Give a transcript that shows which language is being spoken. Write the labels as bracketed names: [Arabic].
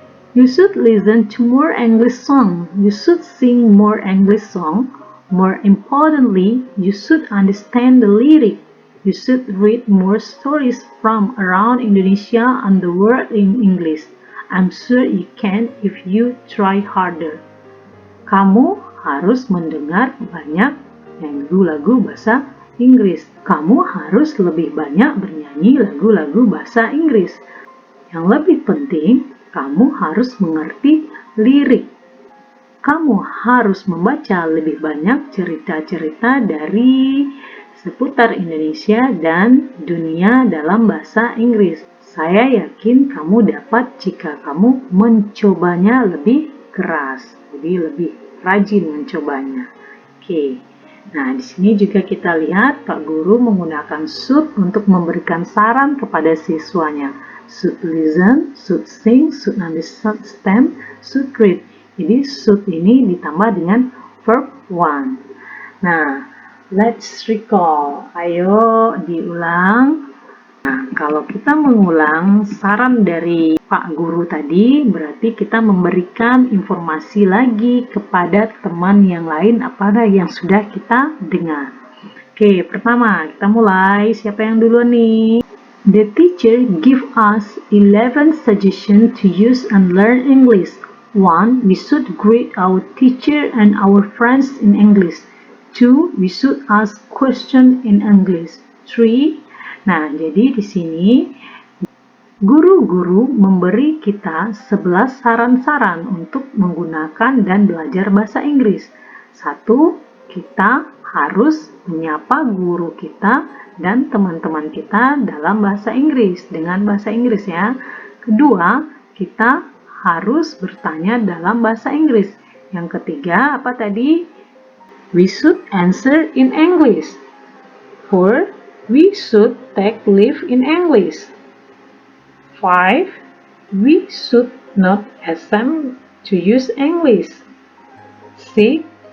[English] You should listen to more English song. You should sing more English song. More importantly, you should understand the lyric. You should read more stories from around Indonesia and the world in English. I'm sure you can if you try harder. [Indonesian] Kamu harus mendengar banyak lagu-lagu bahasa Inggris. Kamu harus lebih banyak bernyanyi lagu-lagu bahasa Inggris. Yang lebih penting, kamu harus mengerti lirik. Kamu harus membaca lebih banyak cerita-cerita dari seputar Indonesia dan dunia dalam bahasa Inggris. Saya yakin kamu dapat jika kamu mencobanya lebih keras, jadi lebih rajin mencobanya. Oke. Nah, di sini juga kita lihat Pak Guru menggunakan should untuk memberikan saran kepada siswanya. [English] Should listen, should sing, should understand, should read. [Indonesian] Jadi should ini ditambah dengan verb one. Nah, [English] let's recall. [Indonesian] Ayo diulang. Nah, kalau kita mengulang saran dari Pak Guru tadi, berarti kita memberikan informasi lagi kepada teman yang lain apa yang sudah kita dengar. Oke, pertama kita mulai. Siapa yang duluan nih? [English] The teacher give us 11 suggestions to use and learn English. 1. We should greet our teacher and our friends in English. 2. We should ask questions in English. 3. [Indonesian] Nah, jadi di sini guru-guru memberi kita 11 saran-saran untuk menggunakan dan belajar bahasa Inggris. 1. Kita harus menyapa guru kita dan teman-teman kita dalam bahasa Inggris, dengan bahasa Inggris ya. Kedua, kita harus bertanya dalam bahasa Inggris. Yang ketiga, apa tadi? [English] We should answer in English. 4. We should take leave in English. 5. We should not attempt to use English. 6.